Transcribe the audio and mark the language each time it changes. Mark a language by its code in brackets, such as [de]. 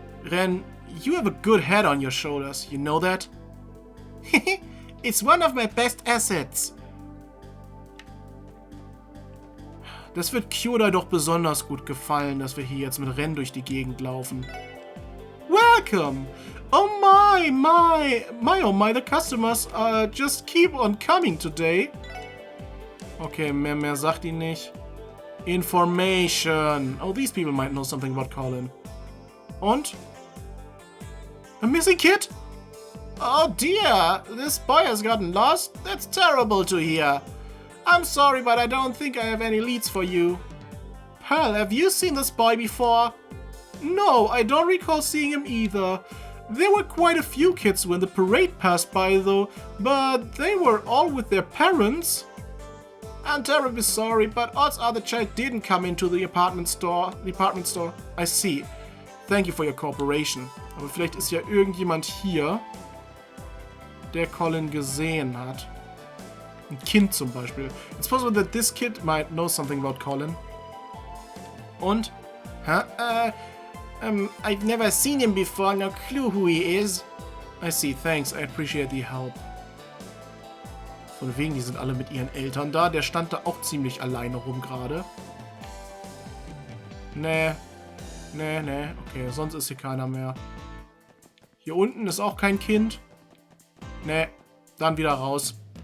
[en] Ren, you have a good head on your shoulders, you know that? It's one of my best assets. [de] Das wird Kyoda doch besonders gut gefallen, dass wir hier jetzt mit Ren durch die Gegend laufen. [en] Welcome! Oh my, the customers just keep on coming today. [de] Okay, mehr sagt ihn nicht. [en] Information. Oh, these people might know something about Colin. [de] Und? [en] A missing kid? Oh dear, this boy has gotten lost? That's terrible to hear. I'm sorry, but I don't think I have any leads for you. Pearl, have you seen this boy before? No, I don't recall seeing him either. There were quite a few kids when the parade passed by though, but they were all with their parents. I'm terribly sorry, but odds are the child didn't come into the department store. I see. Thank you for your cooperation. [de] Aber vielleicht ist ja irgendjemand hier, der Colin gesehen hat. Ein Kind zum Beispiel. [en] It's possible that this kid might know something about Colin. [de] Und? [en] I've never seen him before, no clue who he is. I see, thanks, I appreciate the help. [de] Von wegen, die sind alle mit ihren Eltern da. Der stand da auch ziemlich alleine rum gerade. Nee. Okay, sonst ist hier keiner mehr. Hier unten ist auch kein Kind. Nee, dann wieder raus.